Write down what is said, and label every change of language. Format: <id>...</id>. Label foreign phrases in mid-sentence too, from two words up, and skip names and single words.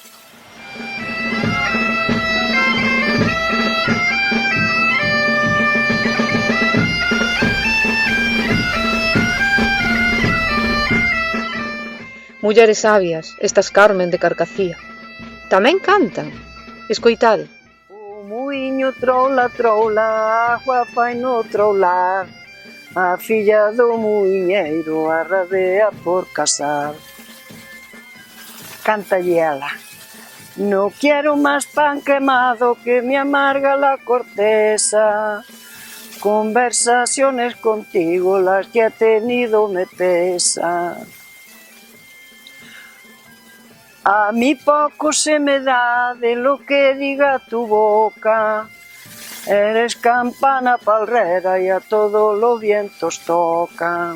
<gl>Mulleres sabias, estas Carmen de Carcacía, tamén cantan. Escoitade. O muiño troula, troula, agua fai no troular, a filla do muiñeiro arradea por casar. Cántalle ela.</gl> <es>No quiero más pan quemado que me amarga la corteza, conversaciones contigo las que he tenido me pesan. A mí poco se me da de lo que diga tu boca, eres campana palrera y a todos los vientos toca.</es>